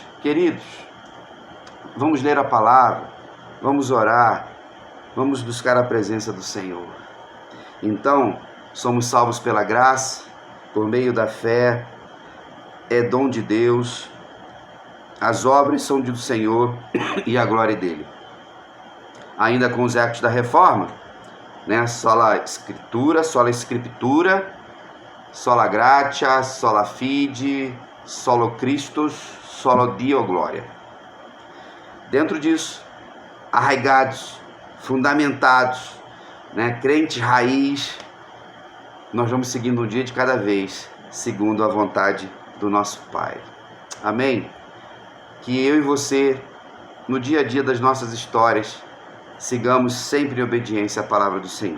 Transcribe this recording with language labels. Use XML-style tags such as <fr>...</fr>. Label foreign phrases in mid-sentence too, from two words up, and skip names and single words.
<pt>Queridos, vamos ler a palavra, vamos orar, vamos buscar a presença do Senhor. Então, somos salvos pela graça, por meio da fé, é dom de Deus. As obras são do Senhor e a glória dele. Ainda com os ecos da reforma,</pt> <la>sola escritura, sola gratia, sola fide, solo Christus, solo Dio glória.</la> <pt>Dentro disso, arraigados, fundamentados, crentes raiz, nós vamos seguindo um dia de cada vez, segundo a vontade do nosso Pai. Amém? Que eu e você, no dia a dia das nossas histórias, sigamos sempre em obediência à palavra do Senhor.</pt>